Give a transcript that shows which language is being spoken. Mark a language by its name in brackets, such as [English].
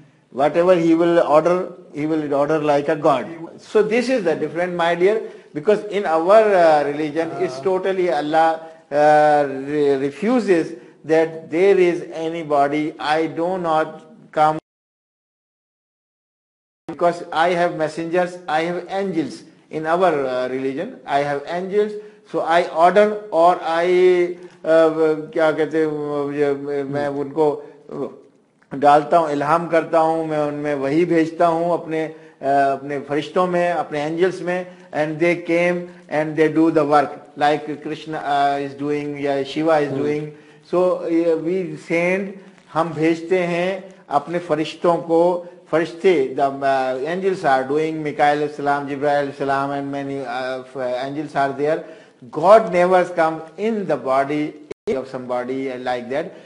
[English] Whatever he will order like a God. So this is the different, my dear, because in our religion, it's totally Allah refuses that there is anybody. I do not come because I have messengers, I have angels. In our religion, I have angels. So I order or I [Hindi] क्या कहते हैं, मैं उनको डालता हूँ, इल्हाम करता हूँ, मैं उनमें वही भेजता हूँ अपने फरिश्तों में, अपने एंजल्स में, [English] and they came and they do the work like Krishna is doing [Hindi] या Shiva is doing. [English] So we send, [Hindi] हम भेजते हैं अपने फरिश्तों को, [English] फरिश्ते, the angels are doing, Mikael salam, Jibreel salam, and many angels are there. God never comes in the body of somebody like that.